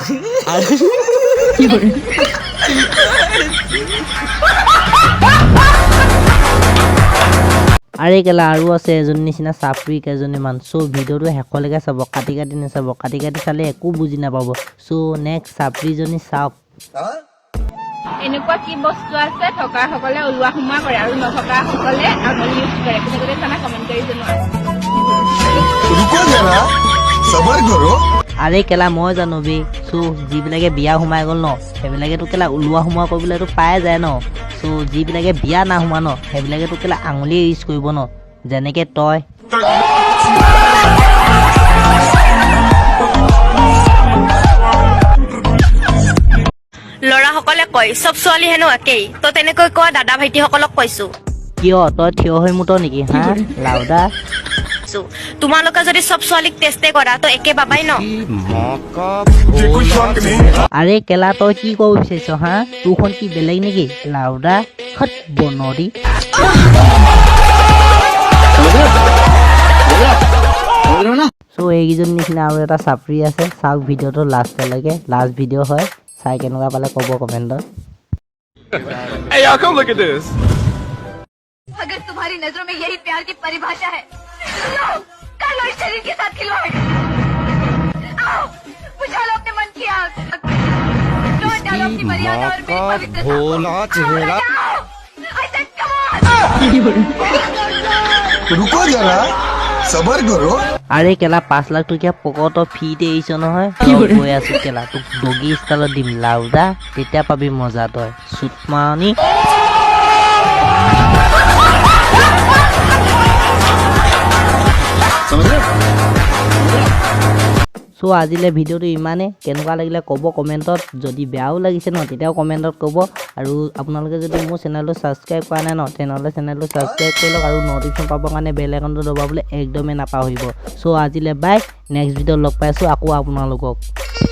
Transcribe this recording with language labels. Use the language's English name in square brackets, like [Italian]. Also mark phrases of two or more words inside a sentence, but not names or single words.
[Assamese] আৰে কেলা আৰু আছে এজনী নিচিনা চাপৰি কেইজনীমান চ' ভিডিঅ'টো শেষলৈকে চাব কাটি কাটি নাচাব কাটি কাটি চালে একো বুজি নাপাব চ' নেক্সট চাপৰিজনী চাওক এনেকুৱা কি বস্তু আছে থকাসকলে ওলোৱা সোমোৱা কৰে আৰু নথকাসকলে আঙুলি ইউজ কৰে কোনে কোনে জানা কমেণ্ট কৰি জনোৱা [Hindi] रुको जरा सबर करो [Assamese] আৰে কেলা মই জানো বে চ' যিবিলাকে বিয়া সোমাই গ'ল ন সেইবিলাকেতো কেলা ওলোৱা সোমোৱা কৰিবলৈতো পাই যায় ন চ' যিবিলাকে বিয়া নাসোমোৱা ন সেইবিলাকেতো কেলা আঙুলিয়ে ইউজ কৰিব ন যেনেকৈ তই ল'ৰাসকলে কয় চব ছোৱালী হেনো একেই তো তেনেকৈ কোৱা দাদা ভাইটিসকলক কৈছো কিয় তই থিয় হৈ মুত নেকি হা লাউডা তোমালোকে যদি চব ছোৱালীক টেষ্টে কৰা তো একে পাবাই ন [Hindi] ये कोई शौक नहीं [Assamese] আৰে কেলা তই কি ক'ব বিচাৰিছ হা তোৰখন কি বেলেগ নেকি লাউডা খত বনৰি চ' এইকেইজনী নিচিনা আৰু এটা চাপৰি আছে চাওক ভিডিঅ'টো লাষ্টলৈকে [English] last video' [Assamese] হয় চাই কেনেকুৱা পালে ক'ব কমেণ্টত [English] Hey y'all, come look at this. [Hindi] अगर तुम्हारी नजरों में यही प्यार की परिभाषा है लो कर लो इस शरीर के साथ खिलवाड़ आओ बुझा लो अपने मन की आग तोड़ डालो अपनी मर्यादा और मेरी पवित्रता भोला चेहरा रुको जरा सबर करो [Assamese] আৰে কেলা 5 লাখ টকীয়া পকত ফ্ৰীতে এৰিছ নহয় গৈ আছো কেলা তোক ডগি ষ্টাইলত দিম লাউডা তেতিয়া পাবি মজা তই চুটমানি চ' আজিলৈ ভিডিঅ'টো ইমানেই কেনেকুৱা লাগিলে ক'ব কমেণ্টত যদি বেয়াও লাগিছে ন তেতিয়াও কমেণ্টত ক'ব আৰু আপোনালোকে যদি মোৰ চেনেলটো ছাবস্ক্ৰাইব কৰা নাই ন তেনেহ'লে চেনেলটো ছাবস্ক্ৰাইব কৰি লওক আৰু নটিফিকেশ্যন পাবৰ কাৰণে বেল আইকনটো দবাবলৈ একদমেই নাপাহৰিব চ' আজিলৈ বাই নেক্সট ভিডিঅ'ত লগ পাইছোঁ আকৌ আপোনালোকক